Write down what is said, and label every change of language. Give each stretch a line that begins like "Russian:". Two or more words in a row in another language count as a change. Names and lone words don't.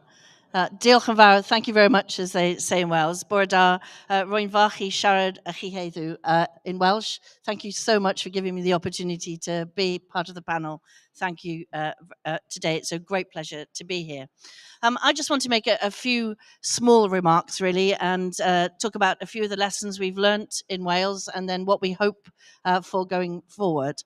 Welsh: Diolch yn fawr.
English: Thank you very much, as they say in Wales.
Welsh: Bore da, rwy'n falch i siarad â chi heddiw
English: in Welsh. Thank you so much for giving me the opportunity to be part of the panel. Thank you today. It's a great pleasure to be here. I just want to make a few small remarks, really, and talk about a few of the lessons we've learnt in Wales and then what we hope for going forward.